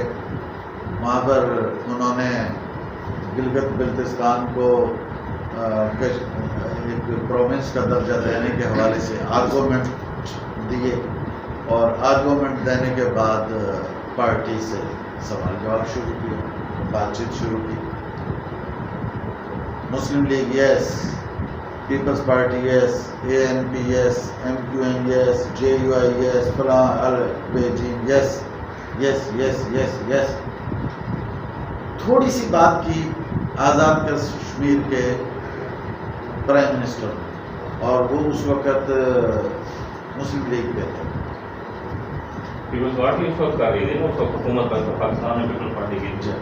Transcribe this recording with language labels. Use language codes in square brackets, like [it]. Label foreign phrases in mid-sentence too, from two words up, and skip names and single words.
[ur] وہاں پر انہوں نے گلگت بلتستان کو ایک پروونس کا درجہ دینے کے حوالے سے آرگومنٹ دیے، اور آرگومنٹ دینے کے بعد پارٹی سے سوال جواب شروع کیا، بات چیت شروع کی۔ مسلم لیگ یس، پیپلز پارٹی یس، اے این پی یس، ایم کیو ایم یس، جے یو آئی یس، فلاں البیجین [en] yes yes yes yes yes. [ur] تھوڑی سی بات کی آزاد کشمیر کے [en] prime minister, [ur] اور وہ اس وقت مسلم لیگ پہ تھے۔ پیپلز پارٹی اس وقت کر رہی تھی نا، اس وقت حکومت پاکستان میں پیپلز پارٹی کی تھی،